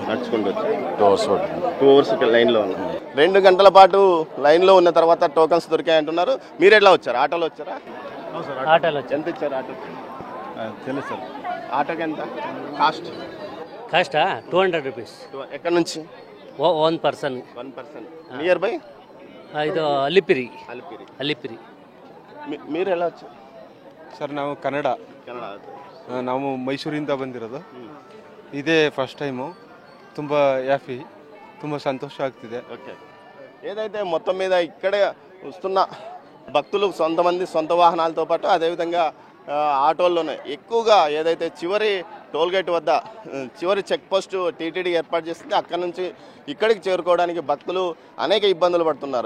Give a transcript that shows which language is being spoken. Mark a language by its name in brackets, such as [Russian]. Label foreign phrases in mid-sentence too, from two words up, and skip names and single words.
[Telugu] 2 hours పట్టింది. 2 hours లైన్లో ఉన్నాం. 2 గంటల పాటు లైన్లో ఉన్న తర్వాత టోకన్స్ దొరికాయి అంటున్నారు. మీరు ఎట్లా వచ్చారు? ఆటోలో వచ్చారా? ఆటోలో ఎంత ఇచ్చారు ఆటోకి? తెలుసు సార్. ఆటోకి ఎంత కాస్టా 200 రూపీస్. ఎక్కడి నుంచి? [English] 1 person. near by [Kannada] ಇದು ಅಲಿಪಿರಿ. [Telugu] మీరు ఎలా వచ్చారు? [Kannada] ಸರ್ ನಾವು ಕನ್ನಡ ನಾವು ಮೈಸೂರಿಂದ ಬಂದಿರೋದು. ಇದೇ [English] first time. [Kannada] ತುಂಬ ಹ್ಯಾಪಿ, ತುಂಬ ಸಂತೋಷ ಆಗ್ತಿದೆ. [Telugu] ఓకే. ఏదైతే మొత్తం మీద ఇక్కడే వస్తున్న భక్తులు సొంత వాహనాలతో పాటు అదేవిధంగా ఆటోల్లోనే ఎక్కువగా ఏదైతే చివరి టోల్గేట్ వద్ద చివరి [English] check post [Telugu] టీటీడీ ఏర్పాటు చేస్తుంది. అక్కడ నుంచి ఇక్కడికి చేరుకోవడానికి భక్తులు అనేక ఇబ్బందులు పడుతున్నారు.